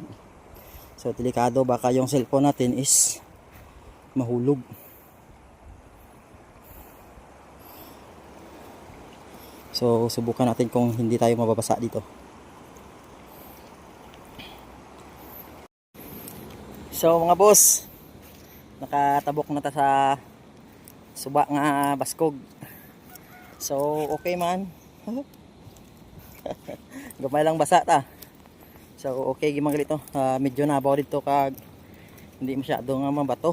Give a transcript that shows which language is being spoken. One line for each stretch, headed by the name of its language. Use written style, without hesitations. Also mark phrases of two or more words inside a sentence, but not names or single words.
Filipino: So delikado, baka yung cellphone natin is mahulog. So subukan natin kung hindi tayo mababasa dito. So mga boss,
Hiligaynon: nakatabok na ta sa suba nga baskog. So okay man. Gamay lang basa ta. So okay gimang dito. Medyo nabaw dito kag hindi masyado nga mabato.